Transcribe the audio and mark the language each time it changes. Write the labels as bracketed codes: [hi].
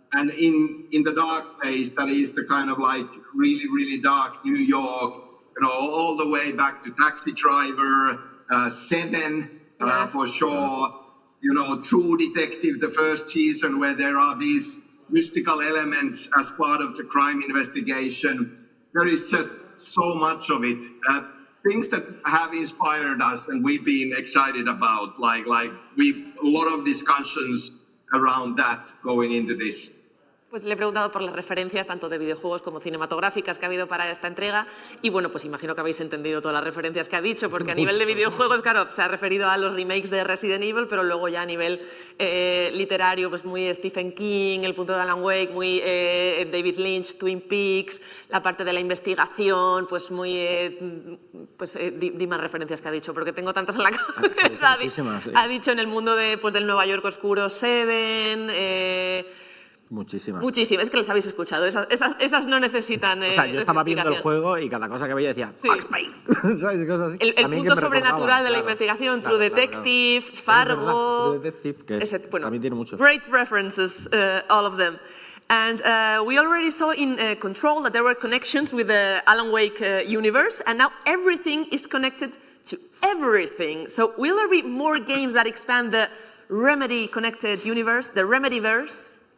[en] in the dark place, that is the kind of like really dark New York, you know, all the way back to Taxi Driver, Seven for sure, you know, True Detective, the first season where there are these mystical elements as part of the crime investigation. There is just so much of it. Things that have inspired us and we've been excited about, like a lot of discussions around that going into this. [es] Pues le he preguntado por las referencias tanto de videojuegos como cinematográficas que ha habido para esta entrega y bueno, pues imagino que habéis entendido todas las referencias que ha dicho, porque a nivel de videojuegos, claro, se ha referido a los remakes de Resident Evil, pero luego ya a nivel literario, pues muy Stephen King, El punto de Alan Wake, muy David Lynch, Twin Peaks, la parte de la investigación, pues muy... di más referencias que ha dicho, porque tengo tantas en la cabeza. Ha dicho en el mundo del Nueva York oscuro, Seven... Muchísimas. Es que las habéis escuchado, esas no necesitan... o sea, yo estaba viendo el juego y cada cosa que veía decía, Max Payne, ¿sabes? Cosas así. El punto sobrenatural de la investigación, True Detective, Fargo... True Detective, que también tiene mucho. [en] Great references, all of them. And we already saw in Control that there were connections with the Alan Wake universe, and now everything is connected to everything. So will there be more games that expand the Remedy-connected universe, the Remedyverse?